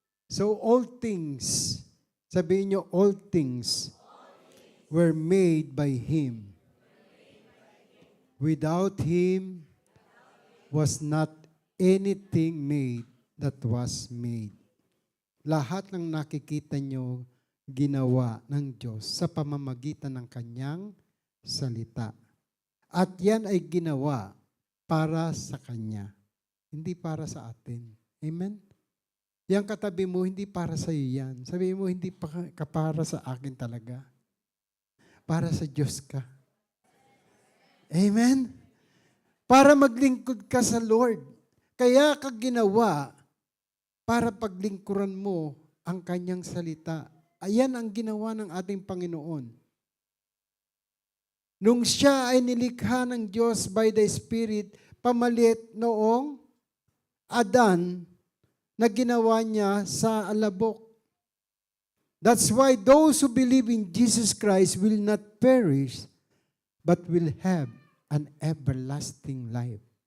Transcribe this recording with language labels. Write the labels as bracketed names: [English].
[English] So, all things, [Filipino] sabihin nyo, [English] all things were made by Him. Without Him was not anything made that was made. [Filipino] Lahat ng nakikita nyo, ginawa ng Diyos sa pamamagitan ng Kanyang salita. At yan ay ginawa para sa Kanya, hindi para sa atin. Amen? Yang katabi mo, hindi para sa iyo yan. Sabihin mo, hindi ka para sa akin talaga. Para sa Diyos ka. Amen? Para maglingkod ka sa Lord. Kaya ka ginawa para paglingkuran mo ang Kanyang salita. Ayan ang ginawa ng ating Panginoon. Nung siya ay nilikha ng Diyos [English] by the Spirit, [Filipino] pamalit noong Adan na ginawa niya sa alabok. [English] That's why those who believe in Jesus Christ will not perish, but will have an everlasting life.